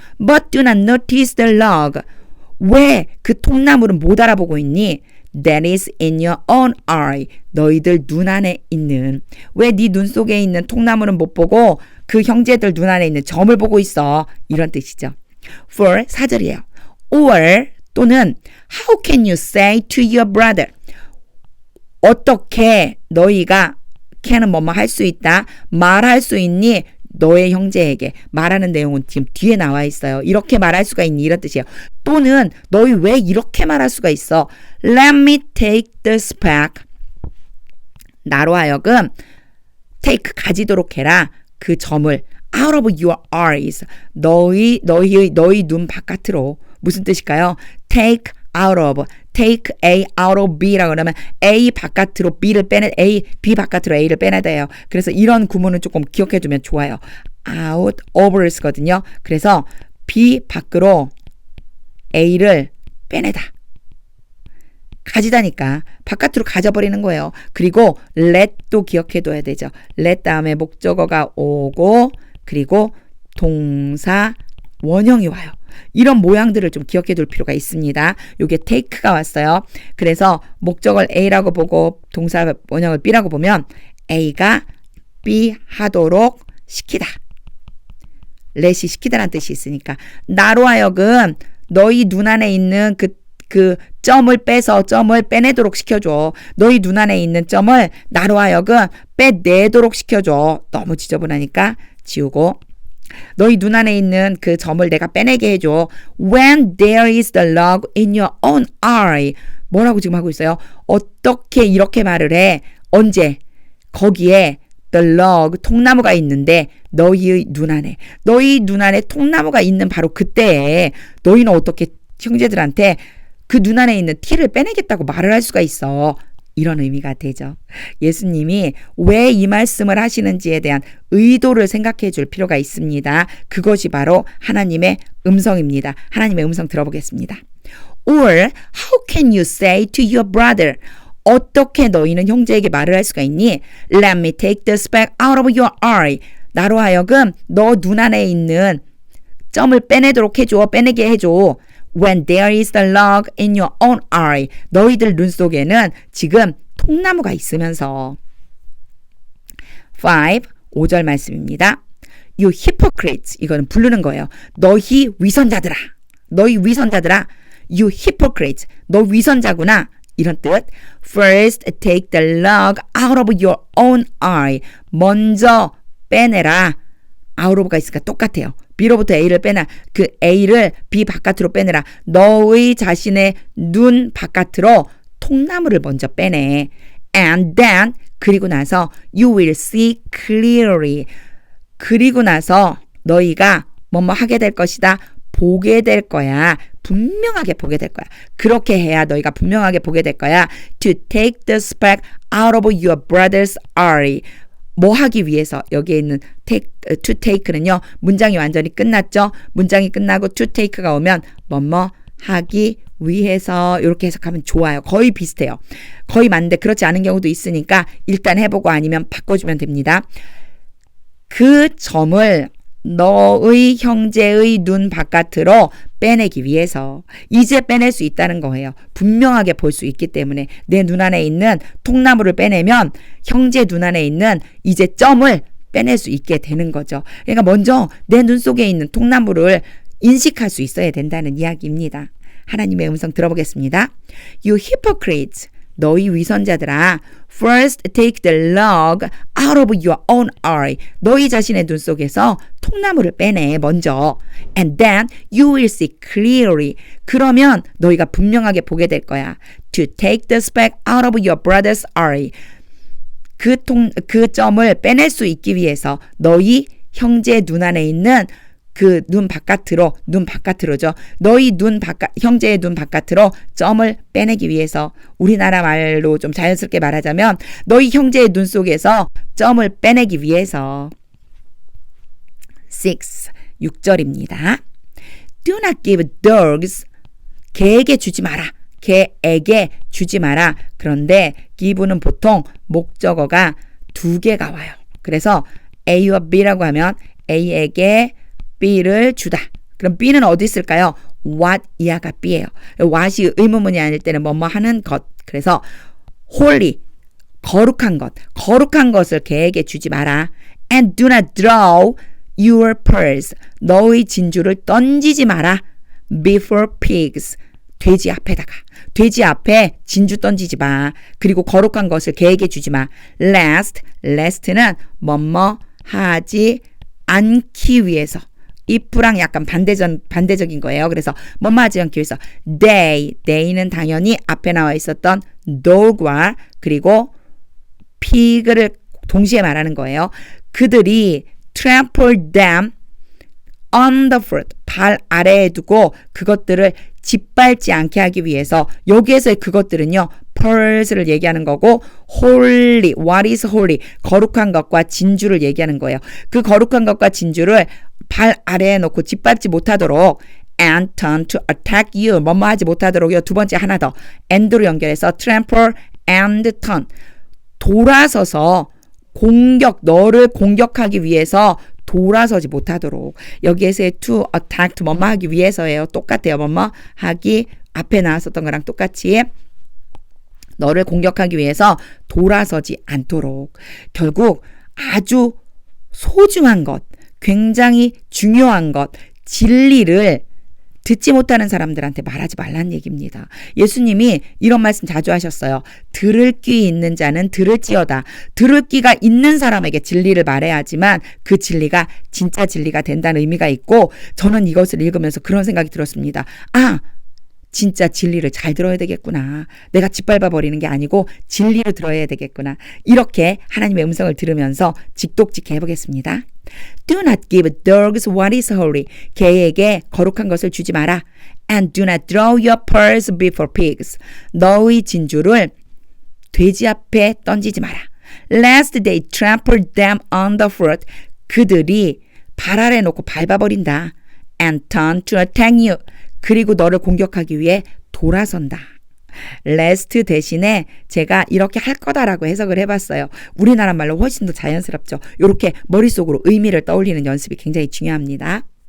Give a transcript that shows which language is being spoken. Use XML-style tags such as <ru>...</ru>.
<en>But do not notice the log.</en> <ko>왜 그 통나무를 못 알아보고 있니?</ko> <en>That is in your own eye.</en> <ko>너희들 눈 안에 있는. 왜 네 눈 속에 있는 통나무는 못 보고 그 형제들 눈 안에 있는 점을 보고 있어. 이런 뜻이죠. For 4절이에요.</ko> <en>Or 또는 How can you say to your brother?</en> <ko>어떻게 너희가 can은 뭐뭐 할 수 있다. 말할 수 있니? 너의 형제에게. 말하는 내용은 지금 뒤에 나와 있어요. 이렇게 말할 수가 있니? 이런 뜻이에요. 또는 너희 왜 이렇게 말할 수가 있어?</ko> <en>Let me take the speck.</en> <ko>나로 하여금 take 가지도록 해라. 그 점을</ko> <en>out of your eyes.</en> <ko>너희 눈 바깥으로. 무슨 뜻일까요? take out of, take A out of B라고 그러면 A 바깥으로 B를 빼내, B 바깥으로 A를 빼내야 돼요. 그래서 이런 구문은 조금 기억해 두면 좋아요. out of를 쓰거든요. 그래서 B 밖으로 A를 빼내다. 가지다니까 바깥으로 가져버리는 거예요. 그리고 let도 기억해 둬야 되죠. let 다음에 목적어가 오고 그리고 동사 원형이 와요. 이런 모양들을 좀 기억해 둘 필요가 있습니다. 요게 take가 왔어요. 그래서 목적을 A라고 보고 동사 원형을 B라고 보면 A가 B 하도록 시키다. let이 시키다라는 뜻이 있으니까 나로 하여금 너희 눈 안에 있는 그 점을 빼서 점을 빼내도록 시켜줘. 너희 눈 안에 있는 점을 나로 하여금 빼내도록 시켜줘. 너무 지저분하니까 지우고 너희 눈 안에 있는 그 점을 내가 빼내게 해줘.</ko> <en>When there is the log in your own eye.</en> <ko>뭐라고 지금 하고 있어요? 어떻게 이렇게 말을 해? 언제? 거기에 the log, 통나무가 있는데 너희의 눈 안에. 너희 눈 안에 통나무가 있는 바로 그때에 너희는 어떻게 형제들한테 그 눈 안에 있는 티를 빼내겠다고 말을 할 수가 있어. 이런 의미가 되죠. 예수님이 왜 이 말씀을 하시는지에 대한 의도를 생각해 줄 필요가 있습니다. 그것이 바로 하나님의 음성입니다. 하나님의 음성 들어보겠습니다.</ko> <en>Or how can you say to your brother?</en> <ko>어떻게 너희는 형제에게 말을 할 수가 있니?</ko> <en>Let me take the speck out of your eye.</en> <ko>나로 하여금 너 눈 안에 있는 점을 빼내도록 해줘. 빼내게 해줘.</ko> <en>When there is the log in your own eye.</en> <ko>너희들 눈 속에는 지금 통나무가 있으면서. 5절 말씀입니다.</ko> <en>You hypocrites.</en> <ko>이거는 부르는 거예요. 너희 위선자들아. 너희 위선자들아.</ko> <en>You hypocrites.</en> <ko>너 위선자구나. 이런 뜻.</ko> <en>First take the log out of your own eye.</en> <ko>먼저 빼내라. out of가 있으니까 똑같아요. B로부터 A를 빼나. 그 A를 B 바깥으로 빼내라. 너의 자신의 눈 바깥으로 통나무를 먼저 빼내.</ko> <en>And then</en> <ko>그리고 나서</ko> <en>you will see clearly.</en> <ko>그리고 나서 너희가 뭐뭐 하게 될 것이다. 보게 될 거야. 분명하게 보게 될 거야. 그렇게 해야 너희가 분명하게 보게 될 거야.</ko> <en>To take the speck out of your brother's eye.</en> <ko>뭐 하기 위해서 여기에 있는 to take는요. 문장이 완전히 끝났죠. 문장이 끝나고 to take가 오면 뭐뭐 하기 위해서 이렇게 해석하면 좋아요. 거의 비슷해요. 거의 맞는데 그렇지 않은 경우도 있으니까 일단 해보고 아니면 바꿔주면 됩니다. 그 점을 너의 형제의 눈 바깥으로 빼내기 위해서 이제 빼낼 수 있다는 거예요. 분명하게 볼 수 있기 때문에 내 눈 안에 있는 통나무를 빼내면 형제 눈 안에 있는 이제 점을 빼낼 수 있게 되는 거죠. 그러니까 먼저 내 눈 속에 있는 통나무를 인식할 수 있어야 된다는 이야기입니다. 하나님의 음성 들어보겠습니다.</ko> <en>You hypocrites.</en> <ko>너희 위선자들아.</ko> <en>First take the log out of your own eye.</en> <ko>너희 자신의 눈 속에서 통나무를 빼내 먼저.</ko> <en>And then you will see clearly.</en> <ko>그러면 너희가 분명하게 보게 될 거야.</ko> <en>To take the speck out of your brother's eye.</en> <ko>그 점을 빼낼 수 있기 위해서 너희 형제 눈 안에 있는 그 눈 바깥으로죠. 너희 형제의 눈 바깥으로 점을 빼내기 위해서 우리나라 말로 좀 자연스럽게 말하자면 너희 형제의 눈 속에서 점을 빼내기 위해서 6절입니다.</ko> <en>Do not give dogs.</en> <ko>개에게 주지 마라. 개에게 주지 마라. 그런데 give는 보통 목적어가 2개가 와요. 그래서 A와 B라고 하면 A에게 B를 주다. 그럼 B는 어디 있을까요? what 이하가 B예요. what이 의문문이 아닐 때는 뭐뭐 하는 것. 그래서 holy, 거룩한 것. 거룩한 것을 개에게 주지 마라.</ko> <en>And do not throw your pearls.</en> <ko>너의 진주를 던지지 마라.</ko> <en>Before pigs.</en> <ko>돼지 앞에다가. 돼지 앞에 진주 던지지 마. 그리고 거룩한 것을 개에게 주지 마. lest는 뭐뭐 하지 않기 위해서. if랑 약간 반대적인 거예요. 그래서 뭐뭐 하지 않기 위해서 they는 당연히 앞에 나와 있었던 dog과 그리고 pig를 동시에 말하는 거예요. 그들이</ko> <en>trample them on the foot.</en> <ko>발 아래에 두고 그것들을 짓밟지 않게 하기 위해서 여기에서의 그것들은요. pearls를 얘기하는 거고 holy,</ko> <en>what is holy?</en> <ko>거룩한 것과 진주를 얘기하는 거예요. 그 거룩한 것과 진주를 발 아래에 놓고 짓밟지 못하도록</ko> <en>and turn to attack you.</en> <ko>뭐뭐 하지 못하도록요. 두 번째 하나 더. and로 연결해서 trample and turn. 돌아서서 너를 공격하기 위해서 돌아서지 못하도록. 여기에서의 to attack, 뭐뭐 하기 위해서예요. 똑같아요. 뭐뭐 하기 앞에 나왔었던 거랑 똑같이 너를 공격하기 위해서 돌아서지 않도록. 결국 아주 소중한 것, 굉장히 중요한 것, 진리를 듣지 못하는 사람들한테 말하지 말라는 얘기입니다. 예수님이 이런 말씀 자주 하셨어요. 들을 귀 있는 자는 들을지어다. 들을 귀가 있는 사람에게 진리를 말해야 하지만 그 진리가 진짜 진리가 된다는 의미가 있고 저는 이것을 읽으면서 그런 생각이 들었습니다. 진짜 진리를 잘 들어야 되겠구나. 내가 짓밟아버리는 게 아니고 진리를 들어야 되겠구나. 이렇게 하나님의 음성을 들으면서 직독직해 해보겠습니다.</ko> <en>Do not give dogs what is holy.</en> <ko>개에게 거룩한 것을 주지 마라.</ko> <en>And do not throw your pearls before pigs.</en> <ko>너의 진주를 돼지 앞에 던지지 마라.</ko> <en>Lest they trample them underfoot.</en> <ko>그들이 발 아래 놓고 밟아버린다.</ko> <en>And turn to attack you.</en> <ko>그리고 너를 공격하기 위해 돌아선다. lest 대신에 제가 이렇게 할 거다라고 해석을 해봤어요. 우리나라 말로 훨씬 더 자연스럽죠. 이렇게 머릿속으로 의미를 떠올리는 연습이 굉장히 중요합니다.</ko>